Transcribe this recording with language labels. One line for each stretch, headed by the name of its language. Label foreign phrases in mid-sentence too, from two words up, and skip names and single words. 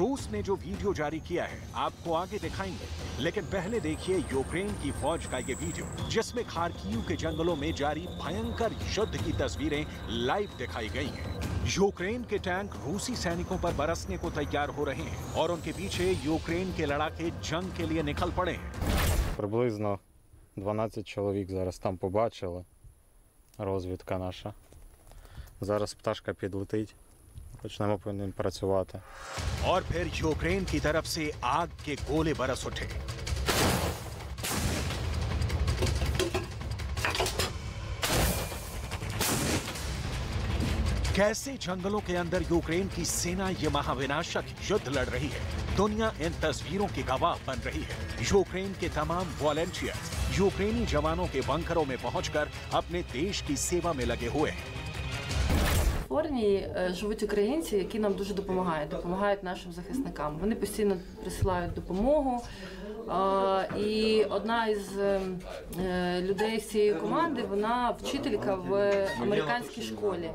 Hindi: रूस ने जो वीडियो जारी किया है आपको आगे दिखाएंगे, लेकिन पहले देखिए यूक्रेन की फौज का ये वीडियो जिसमें खार्किव के जंगलों में जारी भयंकर युद्ध की तस्वीरें लाइव दिखाई गई हैं। यूक्रेन के टैंक रूसी सैनिकों पर बरसने को तैयार हो रहे हैं और उनके पीछे यूक्रेन के लड़ाके जंग के लिए निकल पड़े हैं।
Ukrainian: Приблизно 12 чоловік зараз там побачили. Розвідка наша. Зараз пташка підлетить. Почнемо по ним працювати.
Hindi: और फिर यूक्रेन की तरफ से आग के गोले बरस उठे। कैसे जंगलों के अंदर यूक्रेन की सेना ये महाविनाशक युद्ध लड़ रही है, दुनिया इन तस्वीरों की गवाह बन रही है। यूक्रेन के तमाम वॉलंटियर्स यूक्रेनी जवानों के बंकरों में पहुंचकर अपने देश की सेवा में लगे हुए हैं।
Ukrainian: В Форні живуть українці, які нам дуже допомагають нашим захисникам. Вони постійно присилають допомогу. І одна із людей з цієї команди, вона вчителька в американській школі.